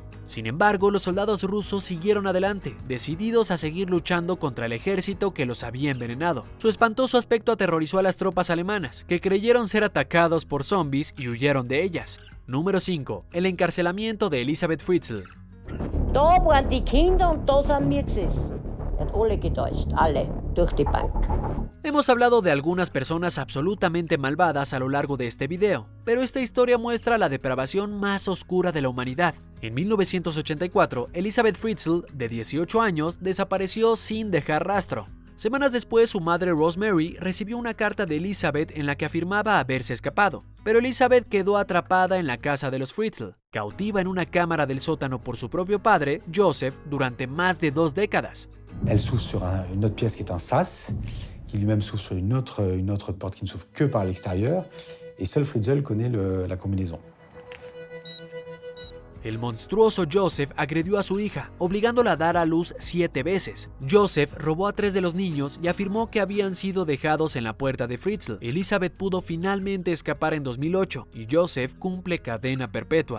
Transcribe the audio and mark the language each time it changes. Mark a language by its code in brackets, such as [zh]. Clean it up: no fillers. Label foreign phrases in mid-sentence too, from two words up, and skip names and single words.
[es] Sin embargo, los soldados rusos siguieron adelante, decididos a seguir luchando contra el ejército que los había envenenado. Su espantoso aspecto aterrorizó a las tropas alemanas, que creyeron ser atacados por zombies y huyeron de ellas. Número 5. El encarcelamiento de Elisabeth Fritzl. [de] Alle getäuscht, alle, durch die Bank. [es] Hemos hablado de algunas personas absolutamente malvadas a lo largo de este video, pero esta historia muestra la depravación más oscura de la humanidad. En 1984, Elizabeth Fritzl, de 18 años, desapareció sin dejar rastro. Semanas después, su madre Rosemary recibió una carta de Elizabeth en la que afirmaba haberse escapado, pero Elizabeth quedó atrapada en la casa de los Fritzl, cautiva en una cámara del sótano por su propio padre, Joseph, durante más de 2 décadas. [fr] Elle s'ouvre sur une autre pièce qui est un sas, qui lui-même s'ouvre sur une autre porte qui ne s'ouvre que par l'extérieur, et seul Fritzl connaît la combinaison. [es] El monstruoso Joseph agredió a su hija, obligándola a dar a luz 7 veces. Joseph robó a 3 de los niños y afirmó que habían sido dejados en la puerta de Fritzl. Elizabeth pudo finalmente escapar en 2008 y Joseph cumple cadena perpetua.